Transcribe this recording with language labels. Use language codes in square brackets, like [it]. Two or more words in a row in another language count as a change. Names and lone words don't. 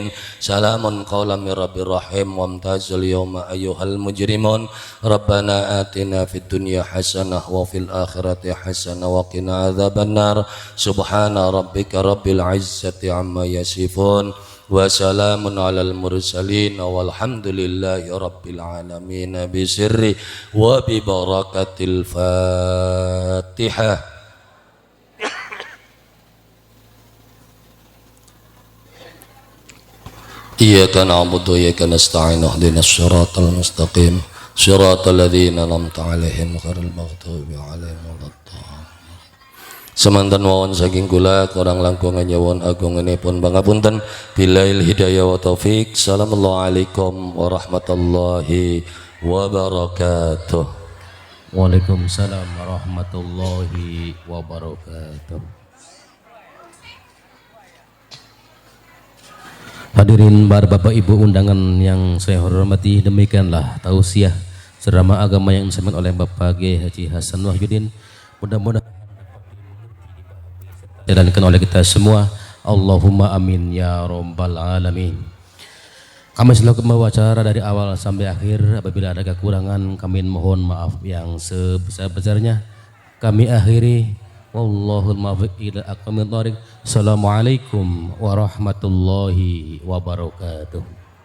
[ar] سلام قولا من رب رحيم وامتازوا اليوم أيها المجرمون ربنا آتنا في الدنيا حسنة وفي الآخرة حسنة وقنا عذاب النار سبحان ربك رب العزة عما يصفون وسلام على المرسلين والحمد لله رب العالمين بسر وببركة الفاتحة. إياك نعبد وإياك نستعين اهدنا الصراط المستقيم صراط الذين أنعمت عليهم غير المغضوب عليهم ولا الضالين. [jv] Semanten mawon saking kula kurang langkung nyuwun agunganipun pangapunten [ar] بالله الهداية والتوفيق. السلام عليكم ورحمة الله وبركاته. وعليكم السلام ورحمة الله وبركاته. [id] Hadirin bapak ibu undangan yang saya hormati, demikianlah tausiah ceramah agama yang disampaikan oleh Bapak G. Haji Hasan Wahyudin. Mudah-mudahan dijalankan oleh kita semua. [ar] اللهم آمين يا رب العالمين. [id] Kami selaku membawa acara dari awal sampai akhir. Apabila ada kekurangan kami mohon maaf yang sebesar-besarnya. Kami akhiri. [ar] والله الموفق إلى أقوم الطريق. السلام عليكم ورحمة الله وبركاته.